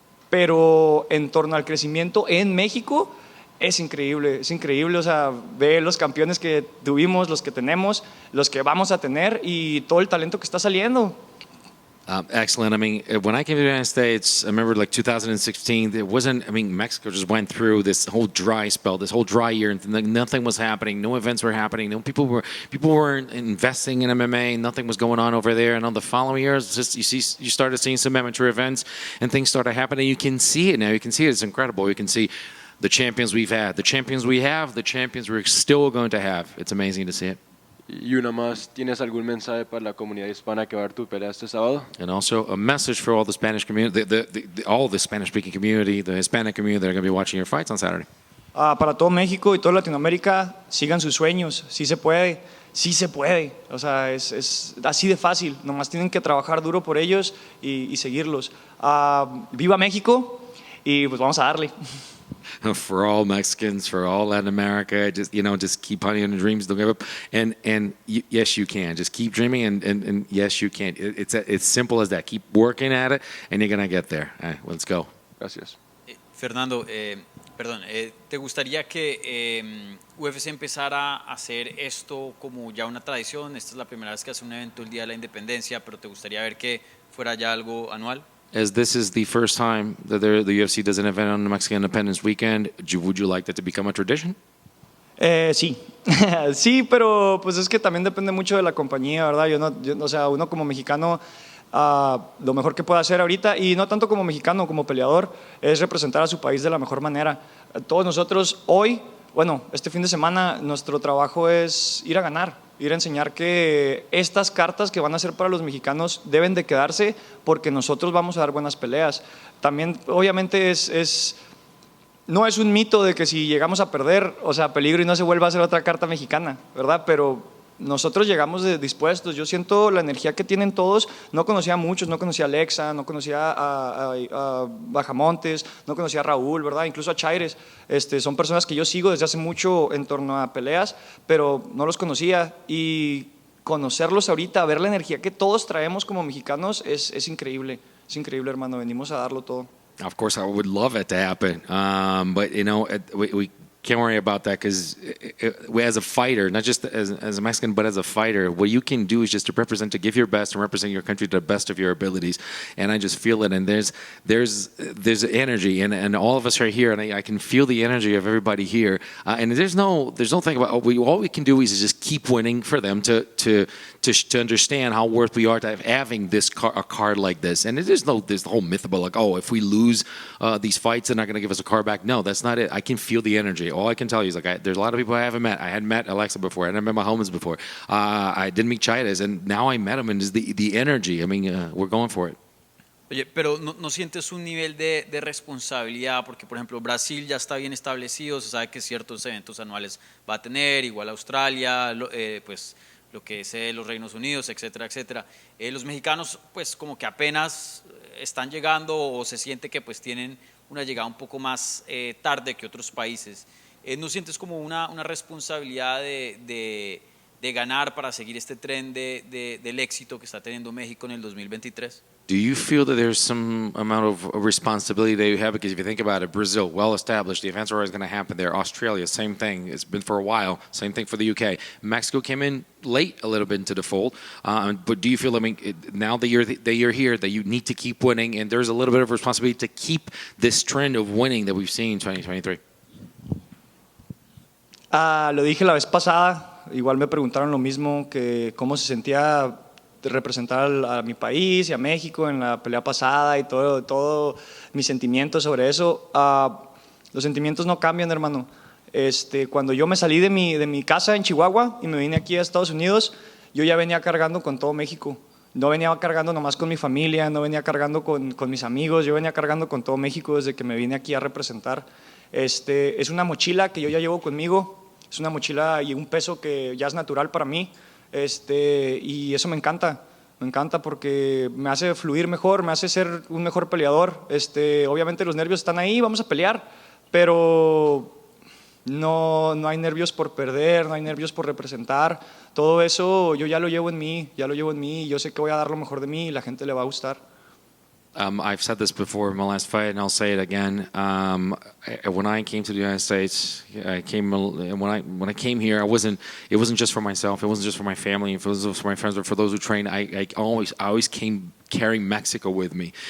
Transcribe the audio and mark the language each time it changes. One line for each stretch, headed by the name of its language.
Spanish: Pero en torno al crecimiento en México, es increíble, o sea, ve los campeones que tuvimos, los que tenemos, los que vamos a tener y todo el talento que está saliendo.
English: Excellent. I mean, when I came to the United States, I remember like 2016, Mexico just went through this whole dry spell, this whole dry year, and nothing was happening, no events were happening, people weren't investing in MMA, nothing was going on over there. And on the following years, you started seeing some amateur events, and things started happening. You can see it now. You can see it. It's incredible. You can see the champions we've had, the champions we have, the champions we're still going to have. It's amazing to see it.
Spanish: Y una más, ¿tienes algún mensaje para la comunidad hispana que va a ver tu pelea este sábado?
English: And also a message for all the Spanish community, all the Spanish-speaking community, the Hispanic community that are going to be watching your fights on Saturday.
Spanish: Para todo México y toda Latinoamérica, sigan sus sueños, sí se puede, sí se puede. O sea, es así de fácil, nomás tienen que trabajar duro por ellos y seguirlos. Viva México y pues vamos a darle.
English: For all Mexicans, for all Latin America, just keep hunting on your dreams. Don't give up. And yes, you can. Just keep dreaming, and yes, you can. It's simple as that. Keep working at it, and you're gonna get there. All right, let's go.
Spanish: Gracias. Fernando, perdón, ¿te gustaría que UFC empezara a hacer esto como ya una tradición? Esta es la primera vez que hace un evento el Día de la Independencia, pero ¿te gustaría ver que fuera ya algo anual?
English: As this is the first time that the UFC does an event on the Mexican Independence Weekend, would you like that to become a tradition?
Spanish: Sí, sí, pero pues es que también depende mucho de la compañía, ¿verdad? O sea, uno como mexicano, lo mejor que puede hacer ahorita, y no tanto como mexicano, como peleador, es representar a su país de la mejor manera. Todos nosotros hoy, bueno, este fin de semana, nuestro trabajo es ir a ganar, ir a enseñar que estas cartas que van a ser para los mexicanos deben de quedarse porque nosotros vamos a dar buenas peleas. También, obviamente, no es un mito de que si llegamos a perder, o sea, peligro y no se vuelva a hacer otra carta mexicana, ¿verdad? Pero nosotros llegamos dispuestos. Yo siento la energía que tienen todos. No conocía a muchos, no conocía a Alexa, no conocía a Bajamontes, no conocía a Raúl, ¿verdad? Incluso a Chaires. Son personas que yo sigo desde hace mucho en torno a peleas, pero no los conocía. Y conocerlos ahorita, ver la energía que todos traemos como mexicanos es increíble. Es increíble, hermano. Venimos a darlo todo.
English: Of course, I would love it to happen, but we can't worry about that because as a fighter, not just as a Mexican, but as a fighter, what you can do is just to represent, to give your best and represent your country to the best of your abilities. And I just feel it. And there's energy, and all of us are here, and I can feel the energy of everybody here. And there's no thing about all we can do is just keep winning for them to understand how worth we are to having a card like this. And there's the whole myth about like, oh, if we lose these fights, they're not going to give us a card back. No, that's not it. I can feel the energy. All I can tell you is like there's a lot of people I haven't met. I hadn't met Alexa before. I hadn't met Mahomes before. I didn't meet Chaires, and now I met him, and it's the energy. I mean, we're going for it.
Spanish: Oye, pero ¿no sientes un nivel de responsabilidad? Porque, por ejemplo, Brasil ya está bien establecido, se sabe que ciertos eventos anuales va a tener, igual Australia, pues lo que es los Reinos Unidos, etcétera, etcétera. Los mexicanos, pues como que apenas están llegando o se siente que pues tienen una llegada un poco más tarde que otros países. ¿No sientes como una responsabilidad de ganar para seguir este tren del éxito que está teniendo México en el 2023?
English: Do you feel that there's some amount of responsibility that you have? Because if you think about it, Brazil, well established, the events are always going to happen there. Australia, same thing. It's been for a while. Same thing for the UK. Mexico came in late a little bit into the fold. But do you feel, I mean, now that you're here, that you need to keep winning, and there's a little bit of responsibility to keep this trend of winning that we've seen in 2023?
Spanish: Lo dije la vez pasada, igual me preguntaron lo mismo, que cómo se sentía representar a mi país y a México en la pelea pasada y todo mis sentimientos sobre eso. Los sentimientos no cambian, hermano. Cuando yo me salí de mi casa en Chihuahua y me vine aquí a Estados Unidos, yo ya venía cargando con todo México. No venía cargando nomás con mi familia, no venía cargando con mis amigos, yo venía cargando con todo México desde que me vine aquí a representar. Es una mochila que yo ya llevo conmigo, es una mochila y un peso que ya es natural para mí. Y eso me encanta porque me hace fluir mejor, me hace ser un mejor peleador. Obviamente los nervios están ahí, vamos a pelear, pero no hay nervios por perder, no hay nervios por representar. Todo eso yo ya lo llevo en mí, y yo sé que voy a dar lo mejor de mí y la gente le va a gustar.
English: I've said this before in my last fight, and I'll say it again. When I came to the United States, when I came here, it wasn't just for myself. It wasn't just for my family. It wasn't just for my friends, but for those who train. I always came carrying Mexico with me.